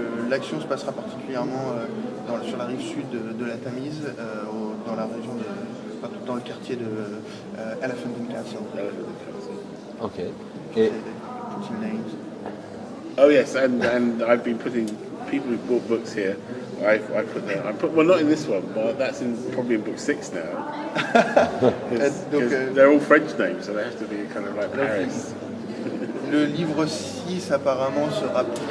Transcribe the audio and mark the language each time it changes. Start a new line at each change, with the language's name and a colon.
French: L'action se passera particulièrement sur la rive sud de la Tamise, dans la région dans le quartier de Elephant and Castle. Ok. Et
English: Putting names. Oh yes, and I've been putting people who bought books here. I put there. Well, not in this one, but that's probably in book 6 now. Because they're all French names, so they have to be kind of like Paris.
French: Le livre 6 apparemment sera plutôt...